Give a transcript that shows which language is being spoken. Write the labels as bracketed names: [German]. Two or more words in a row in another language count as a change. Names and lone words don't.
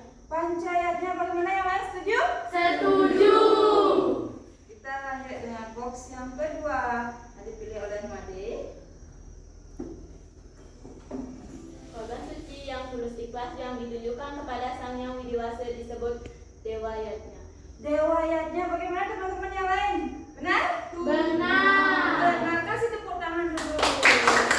[Indonesian] Pancayadnya bagaimana, yang lain setuju? Setuju. Kita lanjut dengan box yang kedua. Yang dipilih oleh Made. Korban suci yang tulus ikhlas yang ditujukan kepada Sang Yang Widiwasa disebut dewa yadnya. Dewa yadnya bagaimana teman-teman yang lain? Benar? Benar. Benar. Kasih tepuk tangan dulu.